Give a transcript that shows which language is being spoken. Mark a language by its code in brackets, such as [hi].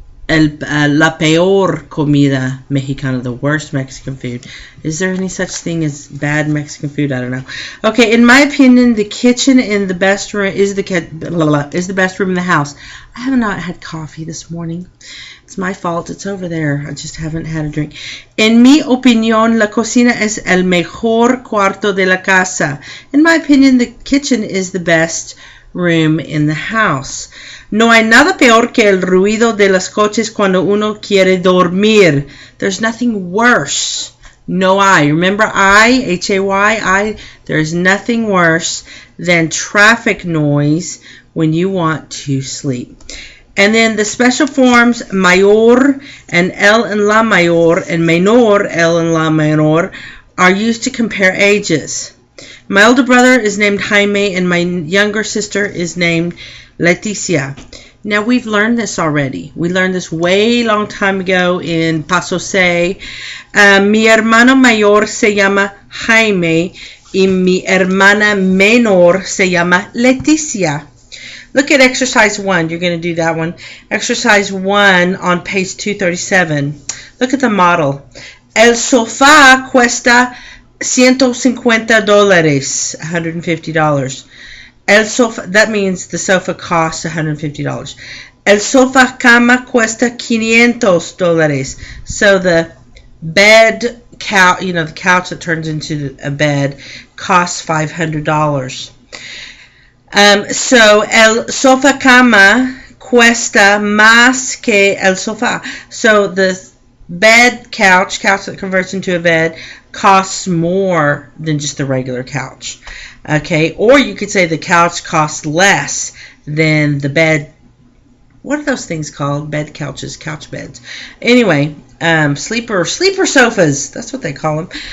[es] La peor comida mexicana, [en] the worst Mexican food. Is there any such thing as bad Mexican food? I don't know. Okay, in my opinion, the kitchen in the best room is the best room in the house. I have not had coffee this morning. It's my fault. It's over there. I just haven't had a drink. [es] En mi opinión, la cocina es el mejor cuarto de la casa. [en] In my opinion, the kitchen is the best room in the house. [es] No hay nada peor que el ruido de los coches cuando uno quiere dormir. [en] There's nothing worse. No I. Remember I, H-A-Y, I. There's nothing worse than traffic noise when you want to sleep. And then the special forms mayor and el and la mayor and menor, el and la menor, are used to compare ages. My older brother is named Jaime and my younger sister is named Leticia. Now we've learned this already. We learned this way long time ago in Paso Se. [es] Mi hermano mayor se llama Jaime y mi hermana menor se llama Leticia. [en] Look at exercise 1. You're going to do that one. Exercise 1 on page 237. Look at the model. [es] El sofá cuesta $150, $150. [en] El sofa, that means the sofa costs $150. [es] El sofá cama cuesta $500. [en] So the bed couch, the couch that turns into a bed, costs $500. [es] So el sofá cama cuesta más que el sofá. [en] So the bed couch that converts into a bed, costs more than just the regular couch. Okay, or you could say the couch costs less than the bed. What are those things called? Bed couches, couch beds. Anyway, sleeper sofas. That's what they call them.